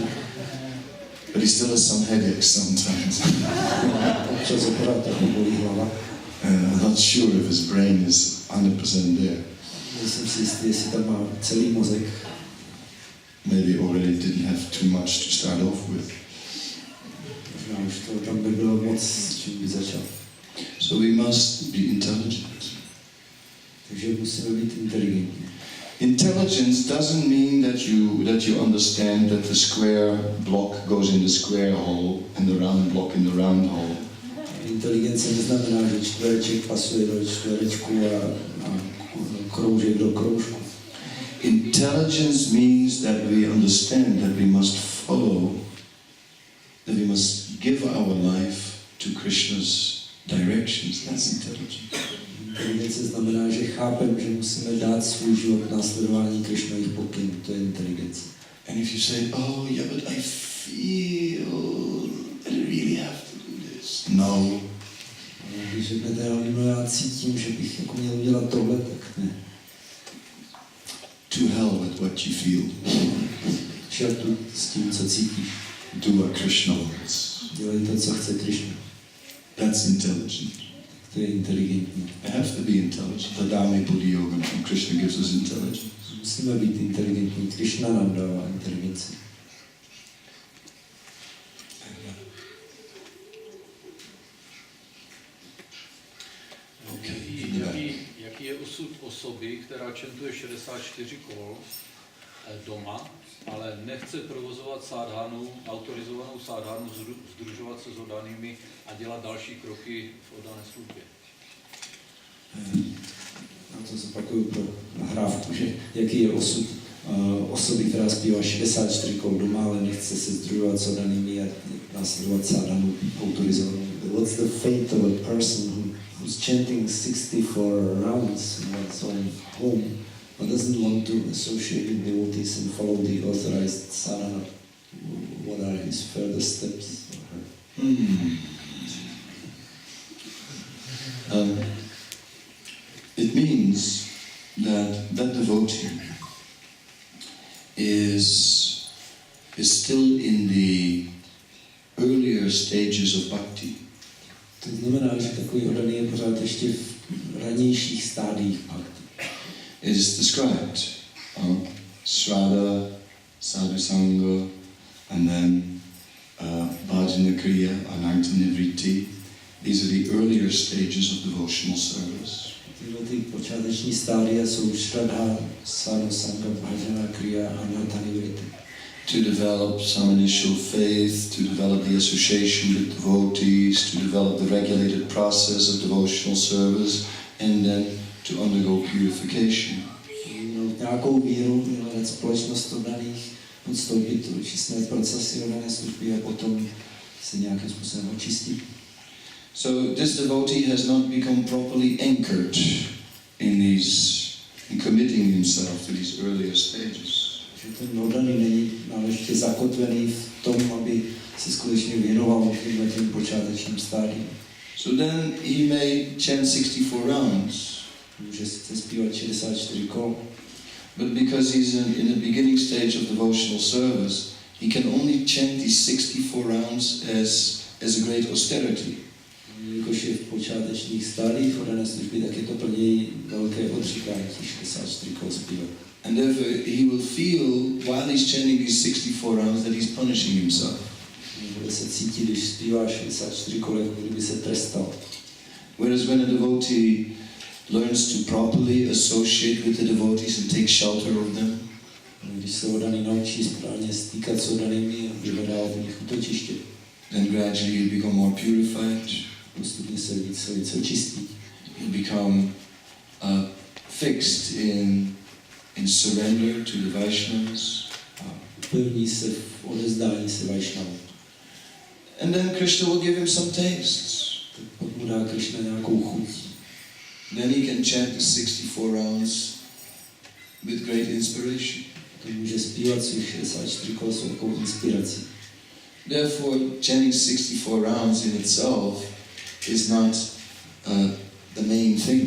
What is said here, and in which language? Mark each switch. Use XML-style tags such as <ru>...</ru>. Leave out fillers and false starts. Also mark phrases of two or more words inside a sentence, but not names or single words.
<en>But he still has some headaches sometimes.</en> <cs>Občas opravdu tak bolí hlava.</cs> <en>I'm not sure if his brain is 100% there.</en> <cs>Nejsem si jistý, jestli tam má celý mozek.</cs> <en>Maybe already didn't have too much to start off with.</en> <cs>Možná už to tam by bylo moc, s čím by začal.</cs> <en>So we must be intelligent.</en> <cs>Takže musíme být inteligentní.</cs> <en>Intelligence doesn't mean that you understand that the square block goes in the square hole and the round block in the round hole.</en> <cs>Inteligence neznamená, že čtvereček pasuje do čtverečku a kroužek do kroužku.</cs> <en>Intelligence means that we understand that we must follow, that we must give our life to Krishna's directions. That's intelligence.</en> <cs>Inteligence znamená, že chápeme, že musíme dát svůj život následování Krishnových pokynů. To je inteligence.</cs> <en>And if you say, oh yeah, but I feel that I really have to do this. No.</en> <cs>Když řeknete, no já cítím, že bych jako měl udělat tohle, tak ne.</cs> <en>To hell with what you feel.</en> <cs>Čertu s tím, co cítíš.</cs> <en>Do what Krishna wants.</en> <cs>Dělej to, co chce Krishna.</cs> <en>That's intelligent.</en> <cs>To je inteligentní.</cs> <en>I have to be intelligent.</en> <sa>Tadami Buddhi Yoga</sa> <en>from Krishna gives us intelligence.</en> <cs>Musíme být inteligentní. Krishna nám dává inteligenci. Jaký je osud osoby, která čentuje 64 kol doma, ale nechce provozovat sádhánu, autorizovanou sádhánu, sdružovat se s oddanými a dělat další kroky v oddané službě? Na to zopakuju pro nahrávku, že jaký je osud osoby, která zpívá 64 kol doma, ale nechce se sdružovat s oddanými a následovat sádhánu autorizovanou.</cs> <en>What's the fate of a person who's chanting 64 rounds in one's own home, but doesn't want to associate with devotees and follow the authorized sadhana? What are his further steps? It means that devotee is still in the earlier stages of bhakti.</en> <cs>To znamená, že takový oddaný je pořád ještě v ranějších stádiích bhakti.</cs> <en>It is described, Shraddha, Sadhusanga, and then</en> <sa>Bhajana Kriya, Anartha-Nivritti.</sa> <en>These are the earlier stages of devotional service.</en> <cs>Tyhle ty počáteční stádia jsou Shraddha, Sadhusanga,</cs> <sa>Bhajana Kriya</sa> <cs>a</cs> <sa>Anartha-Nivritti.</sa> <en>To develop some initial faith, to develop the association with devotees, to develop the regulated process of devotional service, and then to undergo purification.</en> <cs>Nějakou víru, hledat společnost oddaných, podstoupit očistné procesy oddané služby a potom se nějakým způsobem očistit.</cs> <en>So this devotee has not become properly anchored in committing himself to these earlier stages.</en> <cs>Že ten oddaný není náležitě zakotvený v tom, aby se skutečně věnoval těm počátečním stádiím.</cs> <en>So then he may chant 64 rounds,</en> <cs>může sice zpívat 64 kol,</cs> <en>but because he's in the beginning stage of devotional service, he can only chant these 64 rounds as a great austerity.</en> <cs>Jelikož je v počátečních stádiích oddané služby, tak je to pro něj velké odříkání 64 kol zpívat.</cs> <en>And therefore he will feel, while he's chanting these 64 rounds, that he's punishing himself.</en> <cs>Bude se cítit, když zpívá 64 kol, jako kdyby se trestal.</cs> <en>Whereas when a devotee learns to properly associate with the devotees and take shelter of them,</en> <cs>Když se oddaný naučí správně stýkat s oddanými a vyhledá v nich útočiště,</cs> <en>then gradually he'll become more purified.</en> <cs>postupně se více očistí.</cs> <en>He'll become fixed in surrender to the Vaishnavas.</en> <cs>A upevní se v odezdání se Vaishnavům.</cs> <en>And then Krishna will give him some tastes.</en> <cs>Tak pak mu dá Krishna nějakou chuť.</cs> <en>Then he can chant the 64 rounds with great inspiration.</en> <cs>To může zpívat svých 64 kol s velkou inspirací.</cs> <en>Therefore, chanting 64 rounds in itself is not the main thing.</en>